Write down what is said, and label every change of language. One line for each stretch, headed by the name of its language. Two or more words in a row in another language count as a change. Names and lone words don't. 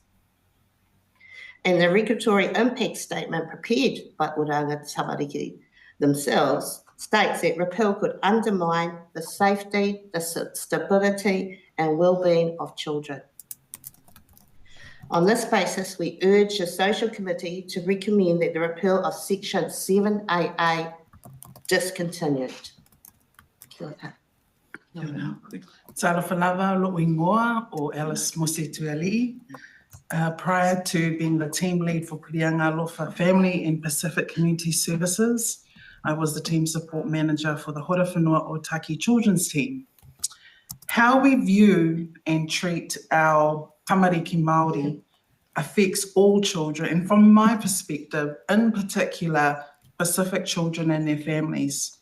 English: And the regulatory impact statement prepared by Oranga Tamariki themselves states that repeal could undermine the safety, the stability and well-being of children. On this basis, we urge the Social Committee to recommend that the repeal of Section 7AA discontinued.
Māori: Kia ora.
Samoan: Alofa lava lo ingoa o Alice Mose Tuialii.
English: Prior to being the team lead for Piri'anga, Alofa Family and Pacific Community Services, I was the team support manager for the Horowhenua Otaki Children's Team. How we view and treat our
Māori: tamariki Māori
English: affects all children, and from my perspective, in particular, Pacific children and their families.